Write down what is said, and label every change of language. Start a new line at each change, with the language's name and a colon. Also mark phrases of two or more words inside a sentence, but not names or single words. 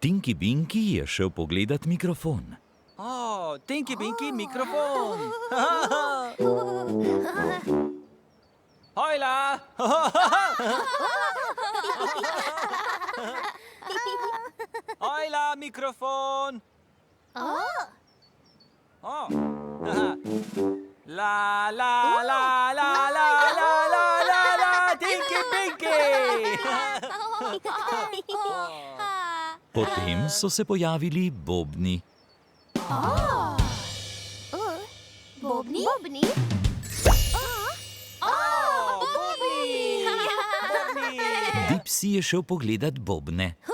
Slovenian: Tinky Binky je šel pogledat mikrofon. Tinky Binky mikrofon. Hojla! Hojla, mikrofon! La, la, la, la, la, la, la, la, la, Tinky Binky! Potem so se pojavili bobni. Bobni? Bobni? Dipsy je šel pogledat bobne.